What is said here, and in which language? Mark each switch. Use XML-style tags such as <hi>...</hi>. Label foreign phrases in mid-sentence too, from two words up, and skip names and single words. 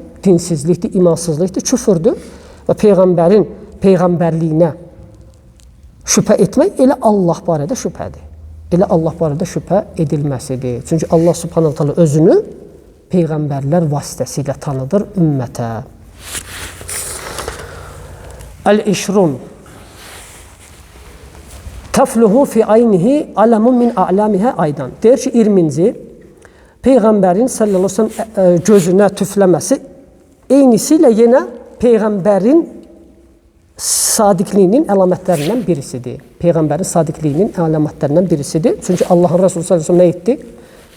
<az>Dinsizlikdir, imansızlıqdır, küfürdür və peyğəmbərliyinə şübhə etmək elə Allah barədə şübhədir. Elə Allah barədə şübhə edilməsidir. Çünki Allah</az> <ar>سبحانه تعالى</ar> <az>özünü peyğəmbərlər vasitəsilə tanıdır ümmətə.</az> <ar>العشرون تفله في عينيه علم من أعلامه أيضا.</ar> <az>Deyir ki, 20-ci Peyğəmbərin</az> <ar>صلى الله عليه وسلم</ar> <az>gözünə tüfləməsi eynisilə yenə Peyğəmbərin sadiqliyinin əlamətlərindən birisidir. Peyğəmbərin sadiqliyinin əlamətlərindən birisidir. Çünki Allahın Resulü</az> <ar>صلى الله عليه وسلم</ar> <az>nə etdi?</az>